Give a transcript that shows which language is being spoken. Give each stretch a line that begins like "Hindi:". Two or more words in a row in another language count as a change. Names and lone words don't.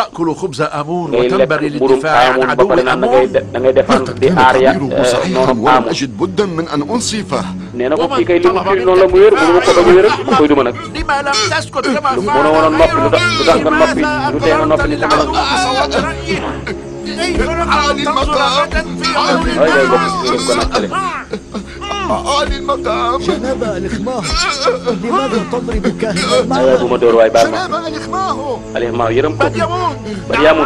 Wolof: ngay lekk mburum Aamun ba pare naan da ngay défendre di aar ya noonu Aamun. nee na ko kii kay li mu firi noonu la mu wér mënu ma ko bañ a wér ma koy duma nag. lu mënoo woon a noppi lu tax nga noppi lu tee nga noppi ni sama la.
Arabic: عالي المقام عالي المقام جناب الإخماه، لماذا تضرب كاهنا؟ جناب الإخماه الإخماه يرمكم بريامون